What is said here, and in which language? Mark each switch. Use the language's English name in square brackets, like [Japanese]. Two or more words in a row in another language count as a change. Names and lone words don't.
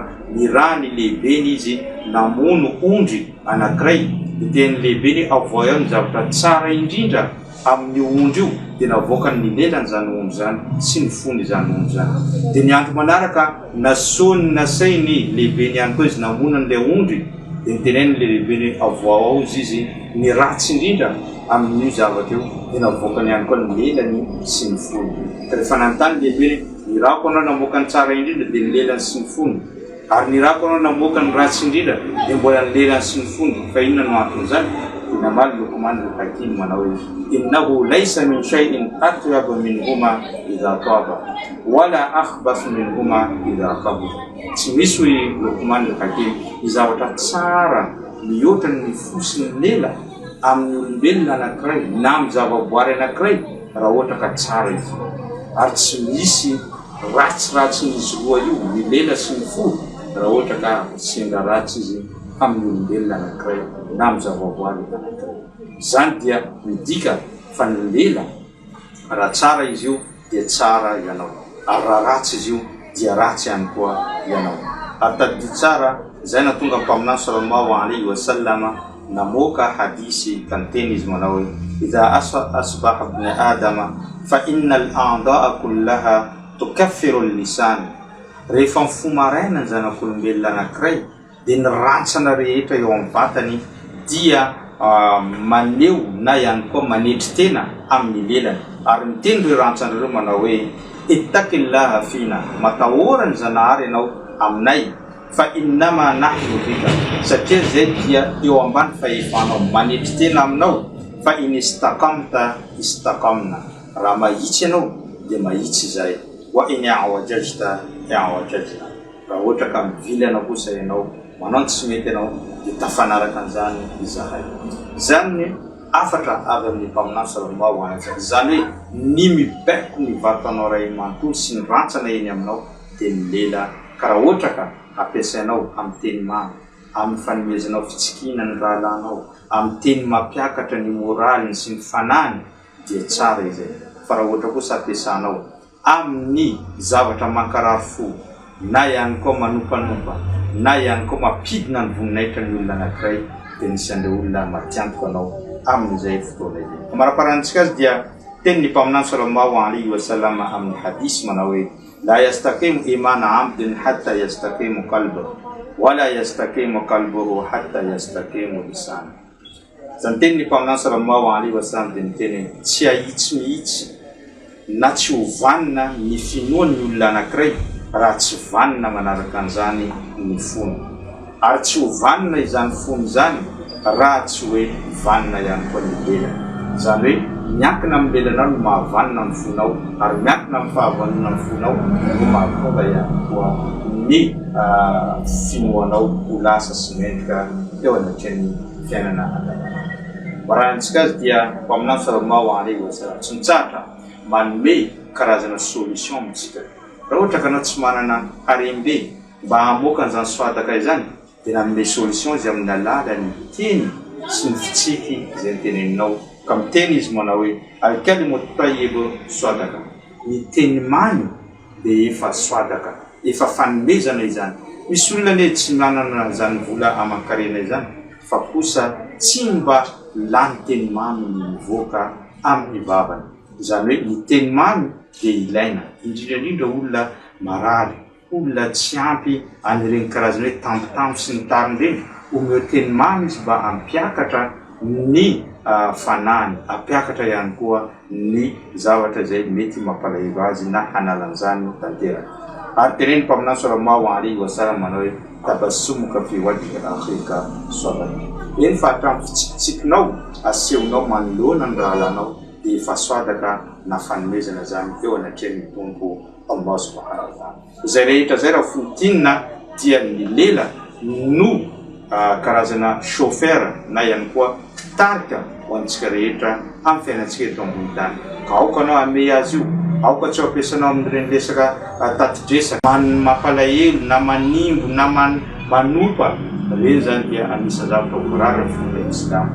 [Malagasy] nirany lehibeny izy namono ondry anankiray teny lehibe ny avoa eo ny zavatra tsara indrindra amin'ny ondry io dia navoaka ny lelany zany ondry zany sy ny fony zany ondry zany dia ny andro manaraka nasony nasainy lehibe ny ihany koa izy namono n'ilay ondry dia niteneny le lehibe ny avoa ao izy ny ratsy indrindra amin'io zavatra io dia navoaka ny ihany koa ny lelany sy ny fony ka rehefa nanontany lehibe ny rako anao namoaka ny tsara indrindra dia ny lelany sy ny fony ary ny rako anao namoaka ny ratsy indrindra dia mbola ny lelany sy ny fony fa inona no antony zany dia namaly Luqman al-Hakim manao hoe [Arabic] إنه ليس من شيء أطيب منهما إذا طاب ولا أخبث منهما إذا خبث [Malagasy] tsy misy hoe Luqman al-Hakim ny zavatra tsara mihoatra ny fosiny lela amin'ny olombelona anankiray na amin'ny zavaboary anankiray raha ohatra ka tsara izy ary tsy misy ratsiratsy n'izy roa io ny lela sy ny fo raha ohatra ka senga ratsy izy amin'ny olombelona anankiray na amin'ny zavaboary anankiray zany dia midika fa ny lela raha tsara izy io dia tsara ianao ary raha ratsy izy io dia ratsy ihany koa ianao ary tadidi tsara zay na tonga mpaminany [Arabic] صلى الله عليه وسلم [Malagasy] namoaka hadisy ka niteny izy manao hoe [Arabic] إذا أصبح ابن آدم فإن الأعضاء كلها تكفر اللسان [Malagasy] rehefa mifomaraina ny zanak'olombelona anankiray dia ny rantsana rehetra eo amin'ny vatany dia maneo na ihany koa manetry tena amin'ny lelany ary miteny ireo rantsan'ireo manao hoe [Arabic] اتق الله فينا [Malagasy] matahora ny zanahary ianao aminay fa [Arabic] إنما نحن بك [Malagasy] satria zay dia eo ambany fahefanao manetry tena aminao fa [Arabic] إن استقمت استقمنا [Malagasy] raha mahitsy ianao dia mahitsy zay [Arabic] وإن اعوججت اعوججنا [Malagasy] raha ohatra ka mivily anao kosa ianao manao tsy mety ianao dia tafanaraka an'izany izahay zany afatra avy amin'ny mpaminany [Arabic] صلى الله عليه وسلم [Malagasy] zany hoe ny mibaiko ny vatanao ray manontolo sy ny rantsana eny aminao dia ny lela ka raha ohatra ka ampiasainao amin'ny teny mamy amin'ny fanomezanao fitsikina ny rahalanao, amin'ny teny mampiakatra ny moraliny sy ny fanany dia tsara izay. Fa raha ohatra kosa ampiasanao amin'ny zavatra mankarary fo, na ihany koa manompanompa, na ihany koa mampidina ny voninahitra ny olona anankiray, dia nisy an'ireo olona matiantoka anao amin'izay fotoana izay. Mara-parantsika azy dia teny ny mpaminany [Arabic] صلى الله عليه وسلم [Malagasy] amin'ny hadisy manao hoe [Arabic] لا يستقيم إيمان عبد حتى يستقيم قلبه ولا يستقيم قلبه حتى يستقيم لسانه. [Malagasy] Zany teny ny mpaminany [Arabic] صلى الله عليه وسلم [Malagasy] dia niteny tsy ahitsy mihitsy na tsy ho vanina ny finoan'ny olona anankiray raha tsy vanina manaraka an'izany ny fony, ary tsy ho vanina izany fony izany raha tsy hoe vanina ihany koa ny lela. Zany hoe miankina amin'ny lelanao no mahavanina ny fonao, ary miankina amin'ny fahavanina ny fonao no mahatonga ihany koa ny finoanao ho lasa sy mendrika eo anatin'ny fiainana andavanandro. Marantsika azy dia mpaminany [Arabic] صلى الله عليه وسلم [Malagasy] tsy mitsahatra manome karazana solution amintsika. Raha ohatra ka anao tsy manana harembe mba hamoaka an'izany soataka izany, dia nanome solution izy amin'ny alalan'ny teny sy ny fitsiky izay niteneninao. Ka miteny izy manao hoe [Arabic] الكلمة الطيبة صدقة, [Malagasy] ny teny mamy dia efa sadaka, efa fanomezana izany. Misy olona ne tsy manana izany vola aman-karena izany, fa kosa tsy mba lany teny mamy ny mivoaka amin'ny vavany. Izany hoe ny teny mamy dia ilaina, indrindrandrindra olona marary, olona tsy ampy anireny karazana hoe tampotampo sy ny tariny reny, omeo teny mamy izy mba ampiakatra ny fanany, ampiakatra ihany koa ny zavatra izay mety mampalahelo azy na hanalan'izany tanteraka. Ary teneny mpaminany [Arabic] صلى الله عليه وسلم [Malagasy] manao hoe [Arabic] تبسمك في وجه أخيك صدقة. [Malagasy] Eny fa hatramin'ny fitsikitsikinao asehonao manoloana ny rahalanao dia efa sadaka na fanomezana zany eo anatrehan'ny tompo Allah [Arabic] سبحانه وتعالى. [Malagasy] Izay rehetra zay raha fontinina dia ny lela no karazana chauffeur na ihany koa tarika ho antsika rehetra amin'ny fiainantsika eto ambony tany. Ka aoka anao ame azy io, aoka tsy ampiasanao amin'ireny resaka tatidresaka mampalahelo na manimbo na manompa, reny zany dia anisany zavatra voarara fomba Islam.